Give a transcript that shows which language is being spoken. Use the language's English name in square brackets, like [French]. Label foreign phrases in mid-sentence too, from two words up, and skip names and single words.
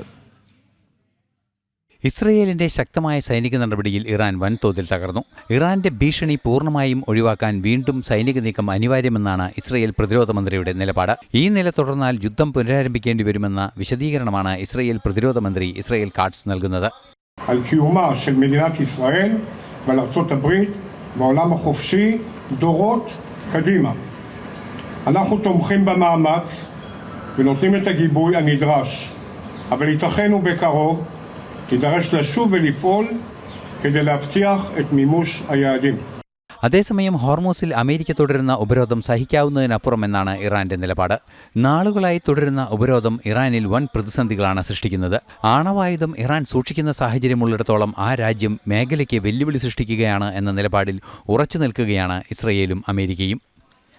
[Malayalam] ഇസ്രയേലിന്റെ ശക്തമായ സൈനിക നടപടിയിൽ ഇറാൻ വൻതോതിൽ തകർന്നു. ഇറാന്റെ ഭീഷണി പൂർണ്ണമായും ഒഴിവാക്കാൻ വീണ്ടും സൈനിക നീക്കം അനിവാര്യമെന്നാണ് ഇസ്രയേൽ പ്രതിരോധ മന്ത്രിയുടെ നിലപാട്. ഈ നില തുടർന്നാൽ യുദ്ധം പുനരാരംഭിക്കേണ്ടി വരുമെന്ന വിശദീകരണമാണ് ഇസ്രയേൽ പ്രതിരോധ മന്ത്രി ഇസ്രായേൽ കാറ്റ്സ് നൽകുന്നത്. [Hebrew] אנחנו תומכים במאמץ ונותנים את הגיבוי הנדרש, אבל ייתכן ובקרוב יידרש לשוב ולפעול כדי להבטיח את מימוש היעדים. [Malayalam] അതേസമയം ഹോർമൂസിൽ അമേരിക്ക തുടരുന്ന ഉപരോധം സഹിക്കാവുന്നതിനപ്പുറമെന്നാണ് ഇറാന്റെ നിലപാട്. നാളുകളായി തുടരുന്ന ഉപരോധം ഇറാനിൽ വൻ പ്രതിസന്ധികളാണ് സൃഷ്ടിക്കുന്നത്. ആണവായുധം ഇറാൻ സൂക്ഷിക്കുന്ന സാഹചര്യമുള്ളിടത്തോളം ആ രാജ്യം മേഖലയ്ക്ക് വെല്ലുവിളി സൃഷ്ടിക്കുകയാണ് എന്ന നിലപാടിൽ ഉറച്ചു നിൽക്കുകയാണ് ഇസ്രയേലും അമേരിക്കയും.